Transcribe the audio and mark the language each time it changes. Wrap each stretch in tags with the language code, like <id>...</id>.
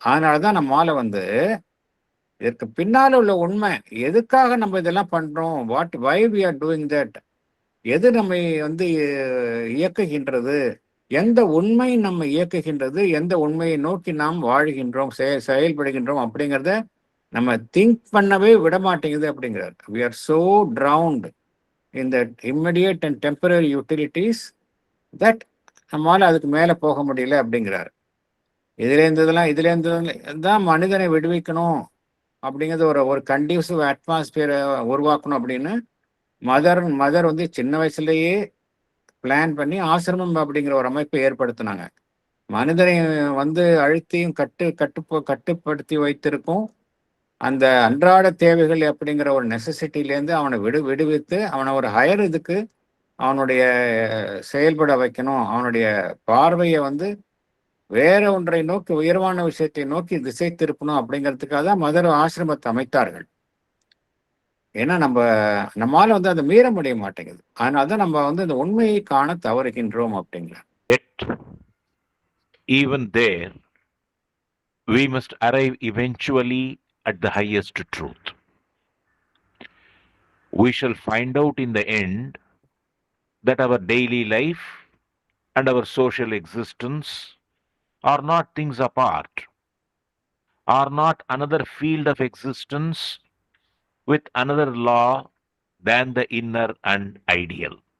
<ta>அதனாலதான் நம்மால வந்து இதற்கு பின்னால உள்ள உண்மை, எதுக்காக நம்ம இதெல்லாம் பண்றோம்,</ta> <en>why we are doing that,</en> <ta>எது நம்மை வந்து இயக்குகின்றது, எந்த உண்மை நம்ம இயக்குகின்றது, எந்த உண்மையை நோக்கி நாம் வாழ்கின்றோம், செயல்படுகின்றோம் அப்படிங்கிறத நம்ம திங்க் பண்ணவே விட மாட்டேங்குது அப்படிங்கிறார்.</ta> <en>we are so drowned in that immediate and temporary utilities that</en> <ta>நம்மால அதுக்கு மேல போக முடியல அப்படிங்கிறார். இதுல இருந்து தான் மனிதனை விடுவிக்கணும் அப்படிங்கிறது ஒரு கண்டியூசிவ் அட்மாஸ்பியரை உருவாக்கணும் அப்படின்னு மதர் வந்து சின்ன வயசுலயே பிளான் பண்ணி ஆசிரமம் அப்படிங்கிற ஒரு அமைப்பை ஏற்படுத்தினாங்க. மனிதனை வந்து அழுத்தியும் கட்டுப்படுத்தி வைத்திருக்கும் அந்த அன்றாட தேவைகள் அப்படிங்கிற ஒரு நெசசிட்டிலேருந்து அவனை விடுவித்து அவனை ஒரு ஹையர் இதுக்கு அவனுடைய செயல்பட வைக்கணும், அவனுடைய பார்வையை வந்து வேற ஒன்றை நோக்கி, உயர்வான விஷயத்தை நோக்கி திசை திருப்பணும் அப்படிங்கிறதுக்காக தான் மதர் ஆசிரமத்தை அமைத்தார்கள். ஏன்னா நம்மால வந்து அதை மீற முடிய மாட்டேங்குது. அதனாலதான் நம்ம வந்து இந்த உண்மையை காண தவறுகின்றோம் அப்படிங்கிற.</ta> <en>Even there, we must arrive eventually at the highest truth. We shall find out in the end that our daily life and our social existence are not things apart, are not another field of existence with another law than the inner and ideal.</en>